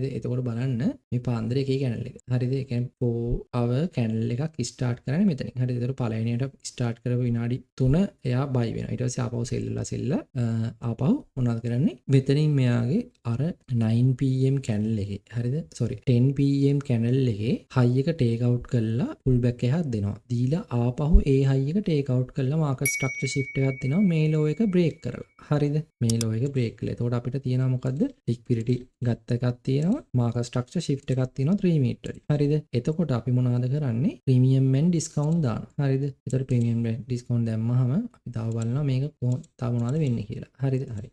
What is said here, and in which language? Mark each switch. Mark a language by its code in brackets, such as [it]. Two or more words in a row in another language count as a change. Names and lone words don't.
[si] එතකොට බලන්න මේ පාන්දර එකේ channel එක. හරිද? ඒ කියන්නේ 4 [en] hour channel [si] එකක් start කරන්නේ මෙතනින්. හරිද? එතකොට පළවෙනියට start කරපු විනාඩි 3 එයා buy වෙනවා. ඊට පස්සේ ආපහු sell ආපහු මොනවද කරන්නේ? මෙතනින් මෙයාගේ අර 9 [en] pm channel [si] එකේ. හරිද? [en] sorry 10 pm channel [si] එකේ high එක [en] take out [si] කරලා [en] pull back [si] එකක් දෙනවා. දීලා ආපහු ඒ high එක [en] take out [si] කරලා [en] market structure shift [si] එකක් දෙනවා. මේ low එක break කරලා. හරිද? මේ low එක break කළා. එතකොට අපිට තියෙනවා මොකද්ද? liquidity ගත්ත එකක් තියෙනවා. [en] market structure shift [si] එකක් තියෙනවා 3 meter. හරිද? එතකොට අපි මොනවද කරන්නේ? [en] premium and discount [si] දානවා. හරිද? එතකොට [en] premium and discount [si] දැම්මහම අපි තව බලනවා මේක තව මොනවද වෙන්නේ කියලා. හරිද? හරි.